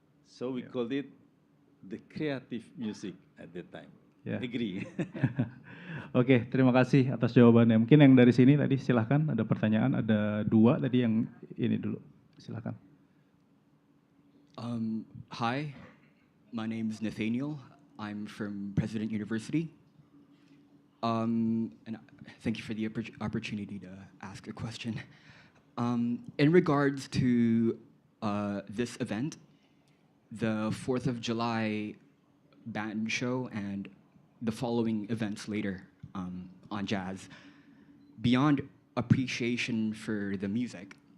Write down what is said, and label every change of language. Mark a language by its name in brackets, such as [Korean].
[English] So we called it the creative music at that time. Yeah. Agree. [Indonesian] Oke, terima kasih atas jawabannya. Mungkin yang dari sini tadi silahkan, ada pertanyaan, ada 2 tadi yang ini dulu, silahkan. [English] Hi, my name is Nathaniel. I'm from President University. And thank you for the opportunity to ask a question. In regards to this event, the 4th of July band show and the following events later on jazz, beyond appreciation for the music.